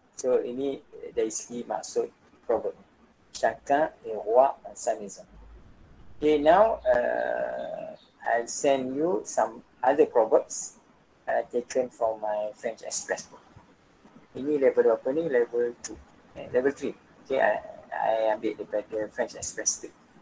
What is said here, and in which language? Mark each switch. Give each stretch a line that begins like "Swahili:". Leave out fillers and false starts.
Malay: So ini dari segi maksud proverb.
French: Chacun est roi dans sa maison.
English: Okay, now I'll send you some other proverbs taken from my French Express book.
Malay: Ini level berapa ni? Level 2. Level 3. Okay, I ambil daripada French Express 3.